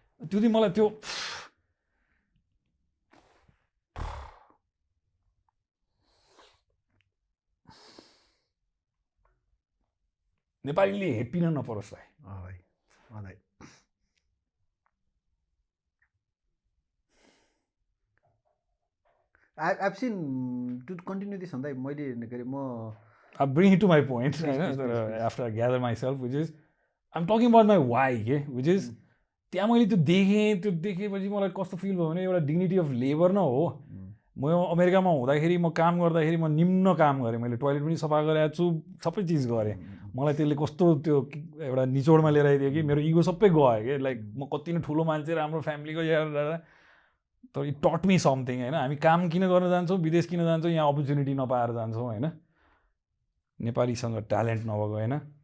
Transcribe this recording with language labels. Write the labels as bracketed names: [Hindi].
[Nepali] त्यो दिन मलाई त्यो नेपालीले हेपिन नपरोस् भाइ। [English] I've seen to continue this [Nepali] भन्दा मैले के अरे म [English] I bring it to my point होइन, after I gather myself, which is I'm talking about my why के, which is [Nepali] त्यहाँ मैले त्यो देखेपछि मलाई कस्तो फिल भयो भने एउटा डिग्निटी अफ लेबर न हो। म अमेरिकामा हुँदाखेरि म काम गर्दाखेरि म निम्न काम गरेँ, मैले टोइलेट पनि सफा गरेको छु, सबै चिज गरेँ। मलाई त्यसले कस्तो त्यो एउटा निचोडमा लिएर आइदियो कि मेरो इगो सबै गयो कि, लाइक म कति नै ठुलो मान्छे, राम्रो फ्यामिलीको यार, तर [English] it taught me something [Nepali] होइन। हामी काम किन गर्न जान्छौँ, विदेश किन जान्छौँ, यहाँ अपर्च्युनिटी नपाएर जान्छौँ होइन, नेपालीसँग ट्यालेन्ट नभएको होइन।